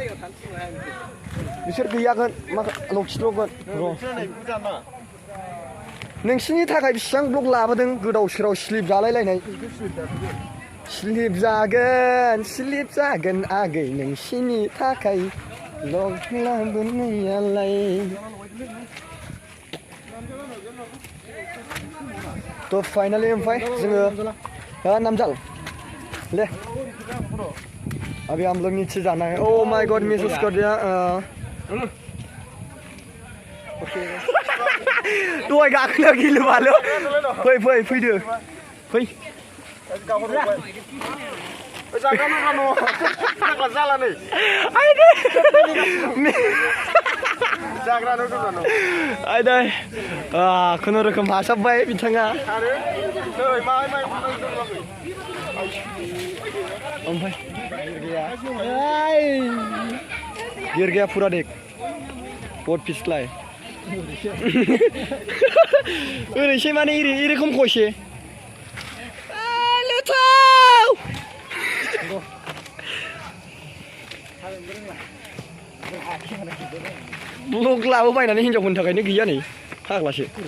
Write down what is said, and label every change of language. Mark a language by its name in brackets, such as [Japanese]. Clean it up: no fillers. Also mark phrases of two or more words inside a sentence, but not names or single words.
[Bodo] बिसोर गैयागोन मा लखिल'गोन र' नोंसिनि थाखाय बेसेबां ब्लग लाबोदों गोदाव सोराव स्लिप जालायलायनाय स्लिप जागोन आगै नोंसिनि थाखाय ब्लग लाबोनायालाय तो फाइनली ओमफ्राय जोङो नामजाल ले [Hindi] अभी हम लोग नीचे जाना है [English] oh my god [Hindi] मिस उसको दिया [Bodo] दहाय गाखोना गिलु बालु फैदो फै खुनुरुखुम हासाबबाय बिथाङा ओमफ्राय [Hindi] गिर गया पूरा देख बहुत फिसलाय [Bodo] ओरैसै माने इ रोखोम खयसे ब्लग लाबोबायनानै हिनजावफोरनि थाखायनो गैया नै फाग्लासो